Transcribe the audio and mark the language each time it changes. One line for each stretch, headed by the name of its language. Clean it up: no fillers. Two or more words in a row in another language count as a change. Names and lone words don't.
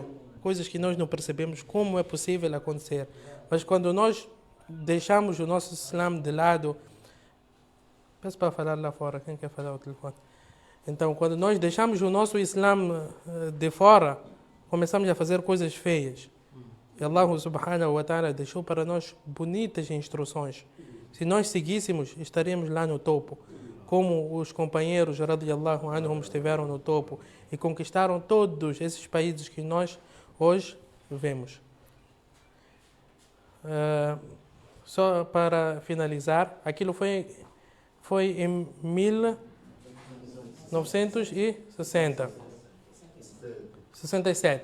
Portuguese: Coisas que nós não percebemos como é possível acontecer. Mas quando nós deixamos o nosso Islã de lado... Peço para falar lá fora, quem quer falar ao telefone? Então, quando nós deixamos o nosso Islã de fora, começamos a fazer coisas feias. E Allah
Arabic: سبحانه وتعالى
Portuguese: deixou para nós bonitas instruções. Se nós seguíssemos, estaríamos lá no topo. Como os companheiros
Arabic: رضي الله عنهم
Portuguese: estiveram no topo e conquistaram todos esses países que nós hoje vemos. Só para finalizar, aquilo foi em 1967.